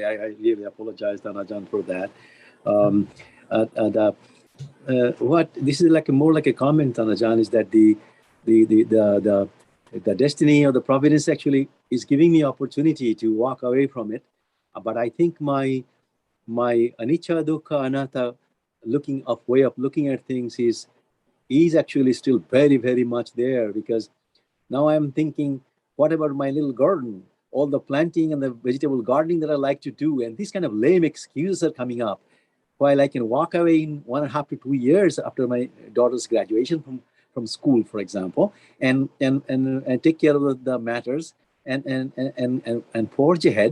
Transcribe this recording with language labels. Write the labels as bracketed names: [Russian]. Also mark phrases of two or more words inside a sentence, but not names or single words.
[English] I really apologize, Dhanajan, for that. What this is like more like a comment, Dhanajan, is that the destiny or the providence actually is giving me opportunity to walk away from it. But I think my [Pali] anicca, dukkha, anatta [English] way of looking at things is actually still very, very much there, because now I'm thinking, what about my little garden? All the planting and the vegetable gardening that I like to do, and these kind of lame excuses are coming up. While I can walk away in 1.5 to 2 years after my daughter's graduation from school, for example, and take care of the matters and forge ahead.